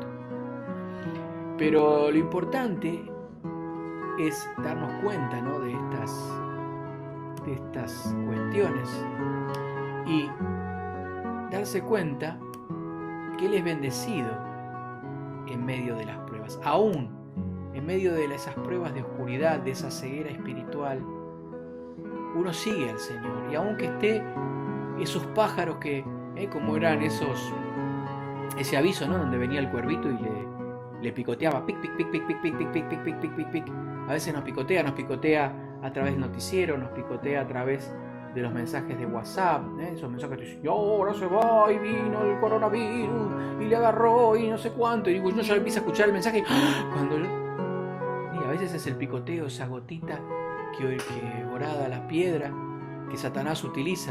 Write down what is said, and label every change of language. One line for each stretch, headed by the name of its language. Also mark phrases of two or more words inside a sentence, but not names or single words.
Spanish: Pero lo importante es darnos cuenta, ¿no?, de estas cuestiones y darse cuenta que Él es bendecido en medio de las pruebas, aún en medio de esas pruebas de oscuridad, de esa ceguera espiritual. Uno sigue al Señor, y aunque esté esos pájaros que, como eran ese aviso, ¿no?, donde venía el cuervito y le picoteaba, pic, pic, pic, pic, pic, pic, pic, pic, pic, pic, pic, pic, pic. A veces nos picotea a través del noticiero, nos picotea a través de los mensajes de WhatsApp, esos mensajes que dicen, ahora se va y vino el coronavirus y le agarró y no sé cuánto, y uno ya empieza a escuchar el mensaje y a veces es el picoteo, esa gotita que orada la piedra que Satanás utiliza.